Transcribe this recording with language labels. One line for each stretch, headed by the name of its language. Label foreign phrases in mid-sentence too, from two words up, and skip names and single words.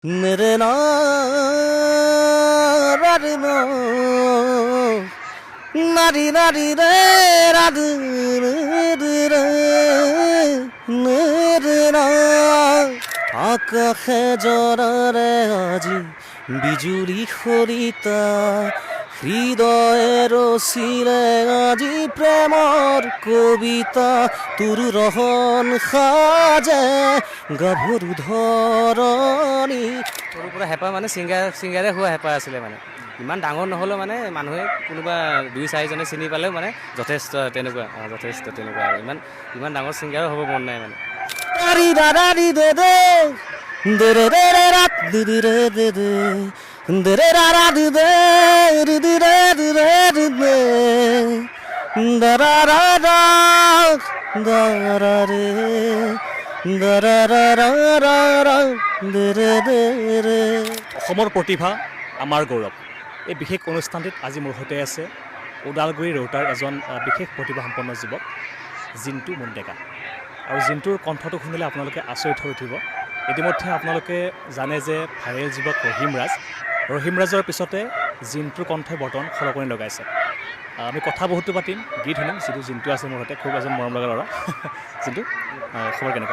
Assamese: मेरे नारी नो नारी नारी रे राधु रे मेरे ना আকাশে জরারে আজি বিজুলি খৰিতা হৃদয়ে ৰচিলে আজি প্ৰেমৰ কবিতা তোৰ ৰহন সাজে গাভৰু ধৰণী সৰুৰ পৰা হেঁপাহ মানে ছিংগাৰে হোৱা হেঁপাহ আছিলে মানে ইমান ডাঙৰ নহ'লেও মানে মানুহে কোনোবা 2-4জনে চিনি পালেও মানে যথেষ্ট তেনেকুৱা ইমান ডাঙৰ ছিংগাৰো হ'ব মন নাই মানে Dari da da di de de de de de de da di di de de de de de da da di de di di de di de di de da da da da da da de da da da da da da de de de de অসমৰ প্ৰতিভা আমাৰ গৌৰৱ এই বিশেষ অনুষ্ঠানটিত আজি মোৰ সৈতে আছে ওদালগুৰি ৰৌতাৰ এজন বিশেষ প্ৰতিভাসম্পন্ন যুৱক জিন্তু মুণ্ডেকা আৰু জিন্তুৰ কণ্ঠটো শুনিলে আপোনালোকে আচৰিত হৈ উঠিব ইতিমধ্যে আপোনালোকে জানে যে ভাইৰেল যুৱক ৰহিম ৰাজৰ পিছতে জিন্তুৰ কণ্ঠই বৰ্তমান খলকনি লগাইছে আমি কথা বহুতো পাতিম গীত শুনিম যিটো জিন্তু আছে মোৰ সৈতে খুব এজন মৰম লগা ল'ৰা জিন্তু খবৰ কেনেকুৱা